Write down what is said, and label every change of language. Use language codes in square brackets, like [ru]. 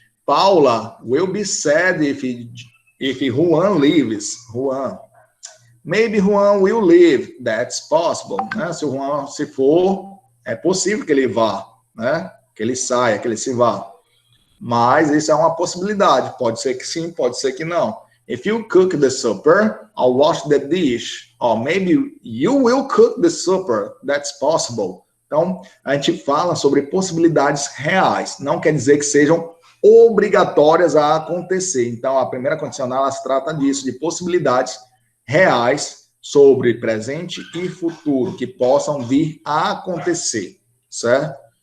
[en] Paula, will be sad if Juan leaves. Juan. Maybe Juan will leave. That's possible. Né? [pt] Se o Juan se for, é possível que ele vá, né? Que ele saia, que ele se vá. Mas isso é uma possibilidade. Pode ser que sim, pode ser que não. [en] If you cook the supper, I'll wash the dish. Or maybe you will cook the supper. That's possible. [pt] Então, a gente fala sobre possibilidades reais. Não quer dizer que sejam obrigatórias a acontecer. Então, a primeira condicional, ela se trata disso, de possibilidades reais sobre presente e futuro, que possam vir a acontecer, certo?